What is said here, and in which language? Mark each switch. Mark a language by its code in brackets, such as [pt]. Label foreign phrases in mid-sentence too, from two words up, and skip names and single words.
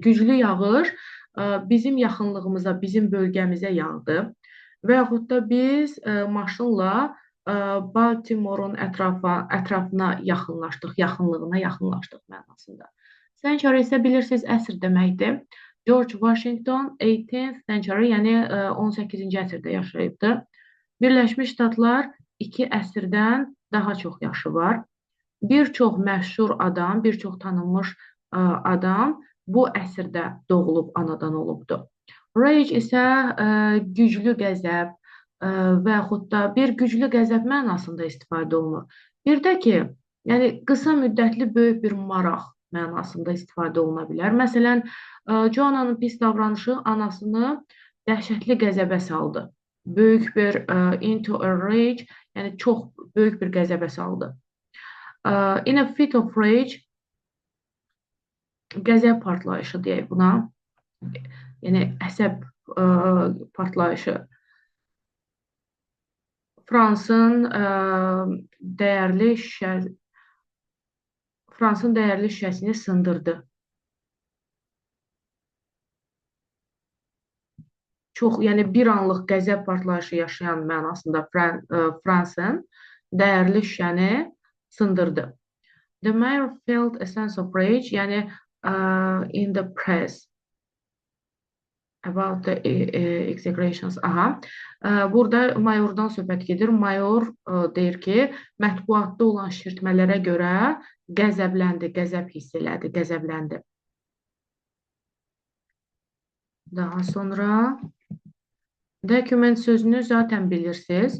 [az] Güclü yağış bizim yaxınlığımıza, bizim bölgəmizə yağdı. Və yaxud da biz maşınla Baltimore'un ətrafına yaxınlaşdıq, yaxınlığına yaxınlaşdıq mənasında. Century isə bilirsiniz əsr deməkdir. [en] George Washington 18th century, [az] yəni 18-ci əsrdə yaşayıbdı. Birləşmiş Ştatlar 2 əsrdən daha çox yaşı var. Bir çox məşhur adam, bir çox tanınmış adam bu əsrdə doğulub, anadan olubdu. Rage isə güclü qəzəb, və yaxud da bir güclü qəzəb mənasında istifadə olunur. Bir də ki, yəni qısa müddətli böyük bir maraq mənasında istifadə oluna bilər. Məsələn, Joanna'nın pis davranışı anasını dəhşətli qəzəbə saldı. Böyük bir [en] into a rage, [az] yəni çox böyük bir qəzəbə saldı. [en] In a fit of rage, [az] qəzəb partlayışı deyək buna. Yəni əsəb partlayışı. Fransın dəyərli şüşəsini sındırdı. Çox, yəni bir anlıq qəzəb partlayışı yaşayan mənasında Fransın dəyərli şüşəni sındırdı. [en] The mayor felt a sense of rage, [az] yəni [en] in the press about the execrations. Aha. [az] Burada mayordan söhbət gedir. Mayor deyir ki, mətbuatda olan şişirtmələrə görə qəzəbləndi, qəzəb hiss elədi, qəzəbləndi. Daha sonra document sözünü zaten bilirsiniz.